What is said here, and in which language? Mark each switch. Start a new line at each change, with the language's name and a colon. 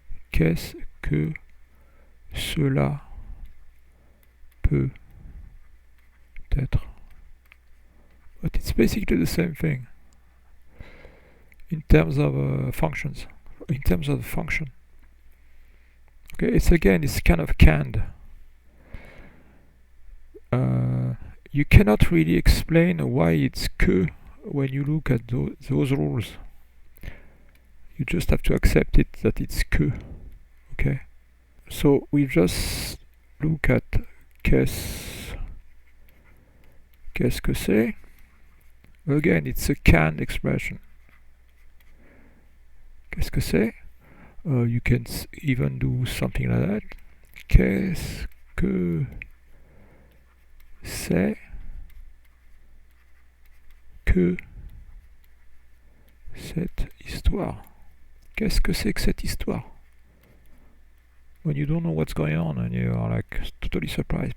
French: Qu'est-ce que cela peut être?
English: But it's basically the same thing in terms of functions. In terms of the function, okay, it's kind of canned. You cannot really explain why it's que when you look at those rules. You just have to accept it that it's que. Okay, so we just look at
French: qu'est-ce que c'est.
English: Again, it's a canned expression.
French: Qu'est-ce que c'est?
English: You can even do something like that.
French: Qu'est-ce que c'est que cette histoire? Qu'est-ce que c'est que cette histoire?
English: When you don't know what's going on and you are like totally surprised.